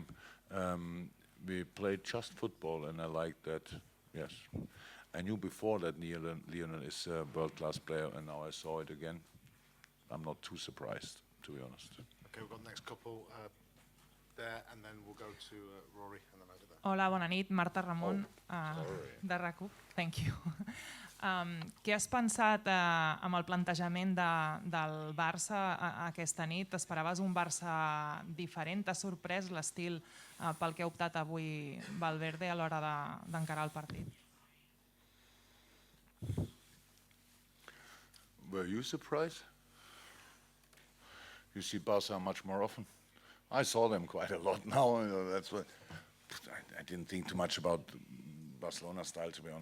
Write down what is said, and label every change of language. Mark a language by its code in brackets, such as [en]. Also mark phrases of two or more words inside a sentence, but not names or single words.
[en] We played just football, and I liked that, yes. I knew before that Lionel is a world-class player, and now I saw it again. I'm not too surprised, to be honest. Okay, we've got the next couple there, and then we'll go to Rory, and then over there. [ca] Hola, bona nit. Marta Ramon, de RAC1. [en] Thank you. [ca] Què has pensat amb el plantejament del Barça aquesta nit? T'esperaves un Barça diferent? T'ha sorprès l'estil pel que ha optat avui Valverde a l'hora d'encarar el partit? [en] Were you surprised? You see Barca much more often. I saw them quite a lot now. That's what I didn't think too much about Barcelona style, to be honest.